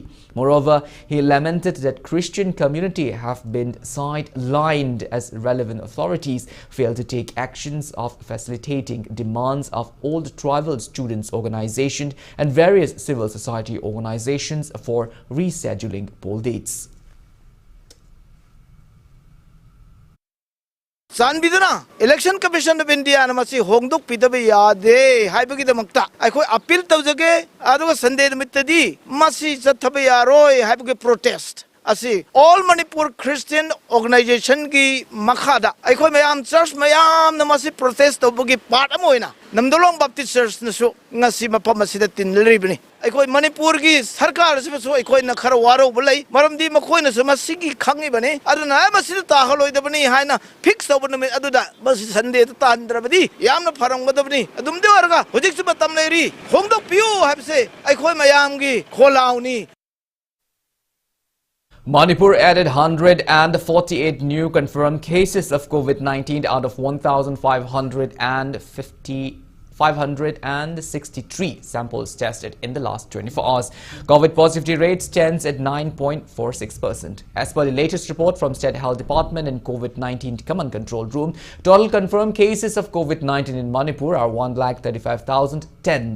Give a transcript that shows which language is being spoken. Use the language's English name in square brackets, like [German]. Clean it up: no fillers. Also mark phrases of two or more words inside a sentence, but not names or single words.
[English] Moreover, he lamented that Christian community have been sidelined as relevant authorities failed to take actions of facilitating demands of all the tribal students organization and various civil society organizations for rescheduling poll dates. [Manipuri] Sanbidana Election Commission of India namasi hongduk pitabe yade haibagi damakta akhoi appeal tawjage aduga Sunday nimittadi masi chathabe yaroi haibagi protest asi all Manipur Christian organization ki makhada aikoi mayam church mayam na masi protest to bugi part amoina namdolong Baptist church na su ngasi mapam asida tinliribni aikoi Manipur ki sarkar se su aikoi na khara waro bulai maramdi makoi na su masigi khangi bane aduna masida ta haloi da bani haina fix to bani aduda masi Sunday ta andrabadi yamna farang badabni adum de warga hojik su batam leri hongdok piu habse aikoi mayam gi kholauni. [English] Manipur added 148 new confirmed cases of COVID-19 out of 1,563 samples tested in the last 24 hours. COVID positivity rate stands at 9.46%. As per the latest report from State Health Department and COVID-19 Command Control Room, total confirmed cases of COVID-19 in Manipur are 1,35,010.